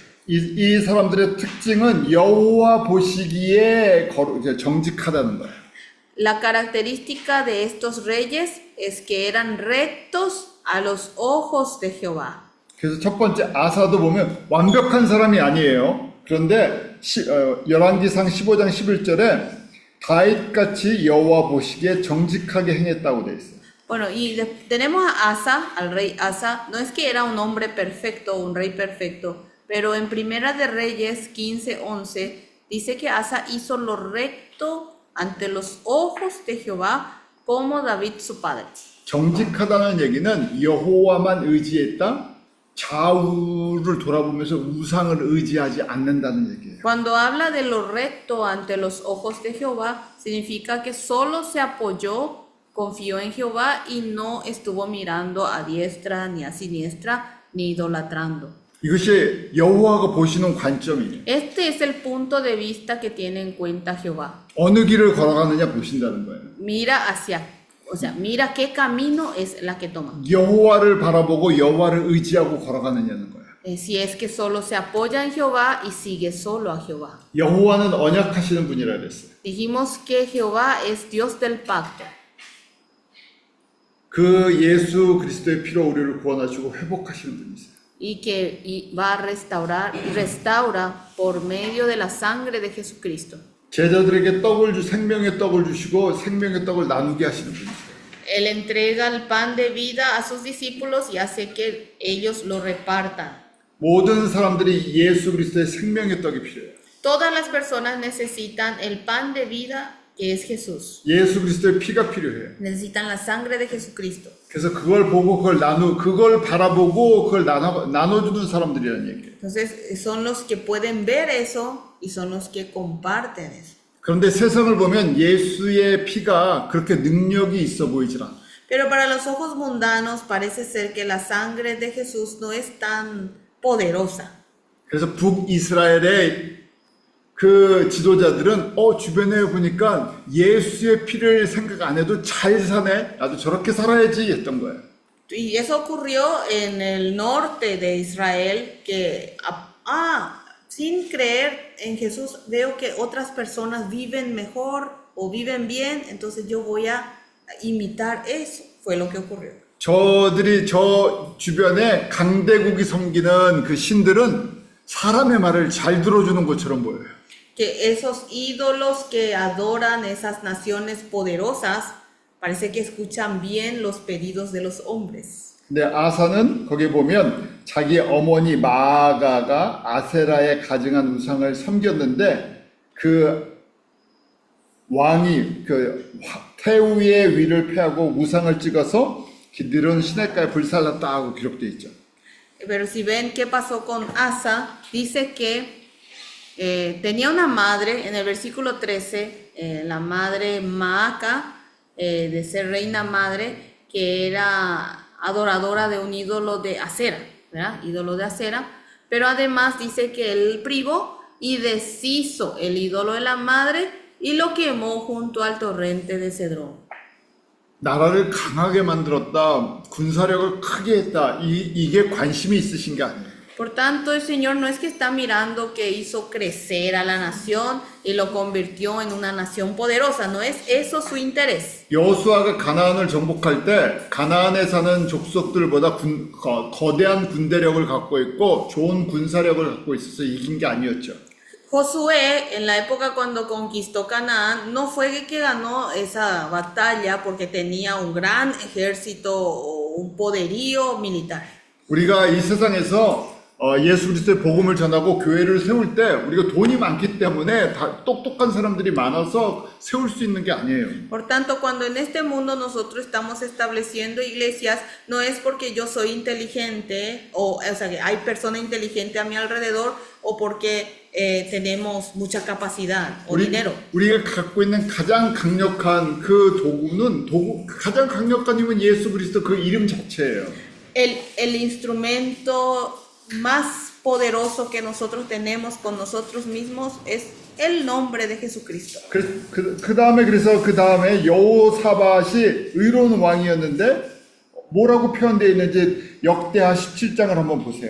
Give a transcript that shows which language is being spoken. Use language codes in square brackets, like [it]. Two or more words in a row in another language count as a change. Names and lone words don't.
[ko] 이 사람들의 특징은 여호와 보시기에 정직하다는 거예요. [es] La característica de estos reyes es que eran rectos a los ojos de Jehová. [ko] 그래서 첫 번째 아사도 보면 완벽한 사람이 아니에요. 그런데 열왕기상 15장 11절에 다윗같이 여호와 보시기에 정직하게 행했다고 돼 있어요. [es] Bueno, y tenemos a Asa, al rey Asa. No es que era un hombre perfecto, un rey perfecto, pero en Primera de Reyes 15:11 dice que Asa hizo lo recto ante los ojos de Jehová como David su padre. [ko] 정직하다는 얘기는 여호와만 의지했다. 좌우를 돌아보면서 우상을 의지하지 않는다는 얘기예요. [es] Cuando habla de lo recto ante los ojos de Jehová, significa que solo se apoyó, confió en Jehová y no estuvo mirando a diestra ni a siniestra ni idolatrando. [ko] 이것이 여호와가 보시는 관점이에요. [es] Este es el punto de vista que tiene en cuenta Jehová. [ko] 어느 길을 걸어가느냐 보신다는 거예요. [es] Mira qué camino es la que toma. [ko] 여호와를 바라보고 여호와를 의지하고 걸어가느냐는 거예요. [es] Si es que solo se apoya en Jehová y sigue solo a Jehová. [ko] 여호와는 언약하시는 분이라 그랬어요. [es] Dijimos que Jehová es Dios del pacto. [ko] 그 예수 그리스도의 피로 우리를 구원하시고 회복하시는 분이세요. [es] Y va a restaura por medio de la sangre de Jesucristo. [ko] 제자들에게 생명의 떡을 주시고 생명의 떡을 나누게 하시는 분이세요. [es] Él entrega el pan de vida a sus discípulos y hace que ellos lo repartan. [ko] 모든 사람들이 예수 그리스도의 생명의 떡이 필요해요. [es] Todas las personas necesitan el pan de vida que es Jesús. [ko] 예수 그리스도의 피가 필요해요. [es] Necesitan la sangre de Jesucristo. [ko] 그래서 그걸 보고 그걸 바라보고 그걸 나눠주는 사람들이라는 얘기예요. [es] Entonces son los que pueden ver eso y son los que comparten eso. [ko] 그런데 세상을 보면 예수의 피가 그렇게 능력이 있어 보이질 않아요. [es] Pero para los ojos mundanos parece ser que la sangre de Jesús no es tan poderosa. [ko] 그래서 북이스라엘의 그 지도자들은 주변에 보니까 예수의 피를 생각 안 해도 잘 사네. 나도 저렇게 살아야지 했던 거예요. [es] Y eso ocurrió en el norte de Israel, que sin creer en Jesús veo que otras personas viven mejor o viven bien, entonces yo voy a imitar eso. Fue lo que ocurrió. [ko] 저 주변에 강대국이 섬기는 그 신들은 사람의 말을 잘 들어주는 것처럼 보여요. [es] Que esos ídolos que adoran esas naciones poderosas, parece que escuchan bien los pedidos de los hombres. [ko] 근데 아사는 거기 보면 자기 어머니 마아가가 아세라에 가증한 우상을 섬겼는데 그 왕이 그 태우의 위를 패하고 우상을 찍어서 그들은 시냇가에 불살랐다고 기록되어 있죠. [es] Pero si ven qué pasó con Asa, dice que tenía una madre, en el versículo 13, la madre Maaca, de ser reina madre, que era adoradora de un ídolo de acera, ¿verdad? Ídolo de acera, pero además dice que él privó y deshizo el ídolo de la madre y lo quemó junto al torrente de Cedrón. [ko] 나라를 강하게 만들었다, 군사력을 크게 했다, 이게 관심이 있으신 게 아니에요. [es] Por tanto, el Señor no es que está mirando que hizo crecer a la nación y lo convirtió en una nación poderosa, no es eso su interés. [ko] 여호수아가 가나안을 정복할 때 가나안에 사는 족속들보다 거대한 군대력을 갖고 있고 좋은 군사력을 갖고 있어서 이긴 게 아니었죠. [es] Josué, en la época cuando conquistó Canaán, no fue que ganó esa batalla porque tenía un gran ejército o un poderío militar. [ko] 우리가 이 세상에서 예수 그리스도의 복음을 전하고 교회를 세울 때 우리가 돈이 많기 때문에 다 똑똑한 사람들이 많아서 세울 수 있는 게 아니에요. [es] Por tanto, cuando en este mundo nosotros estamos estableciendo iglesias, no es porque yo soy inteligente o sea, que hay personas inteligentes a mi alrededor o porque tenemos mucha capacidad o dinero. [ko] 우리가 갖고 있는 가장 강력한 그 가장 강력한 힘은 예수 그리스도 그 이름 자체예요. [es] El instrumento más poderoso que nosotros tenemos con nosotros mismos es el nombre de Jesucristo. [ko] 그 다음에 여호사밧이 의로운 왕이었는데 뭐라고 표현되어 있는지 역대하 17장을 한번 보세요.